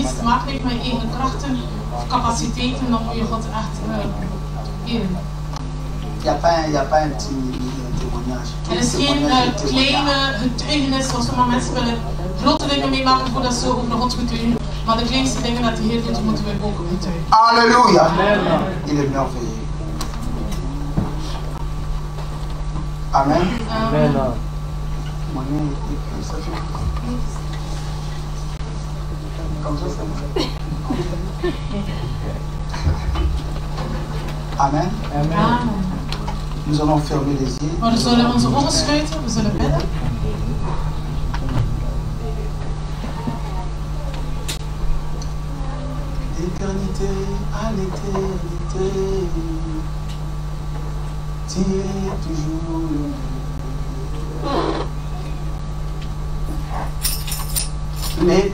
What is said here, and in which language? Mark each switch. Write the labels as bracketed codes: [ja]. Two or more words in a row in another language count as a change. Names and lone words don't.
[nl] maken heeft met eigen krachten of capaciteiten, dan moet je God echt eren. [fr] Il n'y a pas un petit témoignage. [nl] Er is geen kleine getuigenis zoals sommige mensen willen grote dingen meemaken voordat ze over God getuigen. Maar de kleinste dingen dat de Heer doet, moeten we ook getuigen. [fr] Alléluia. Il est merveilleux. Amen. Amen. Comme ça, c'est bon. Amen. Amen. Nous allons fermer les yeux. [nl] Maar we zullen onze ogen sluiten, we zullen bidden. [fr] D'éternité à l'éternité, tu es toujours le même.